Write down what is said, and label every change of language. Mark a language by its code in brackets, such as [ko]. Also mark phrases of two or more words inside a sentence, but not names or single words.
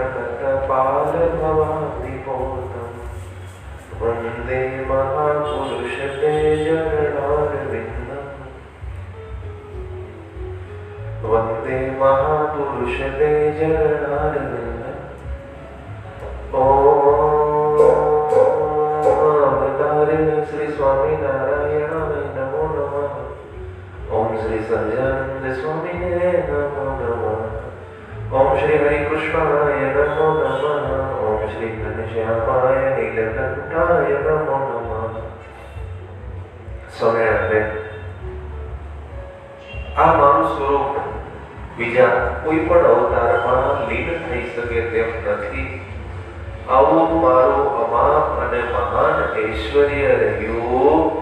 [sa] प्रकटपालभवादिपोतम् वन्दे महापुरुषते जगदारविन्दम् वन्दे महापुरुषते जगदारविन्दम् अवतारिण श्री स्वामिनारायणाय नमो नमः। ओम श्री सच्चिदानंद स्वामिने नमो नमः। ओम श्री हरिकृष्णाय नमो नमः। ओम श्री घनश्यामाय नीलकंठाय नमो नमः। [gu] સ્વામિનારાયણ આ મારું સ્વરૂપ બીજા કોઈ પણ અવતારમાં લીન થઈ શકે તેમ નથી. આવું મારું અમાપ અને મહાન ઐશ્વર્ય રહ્યું.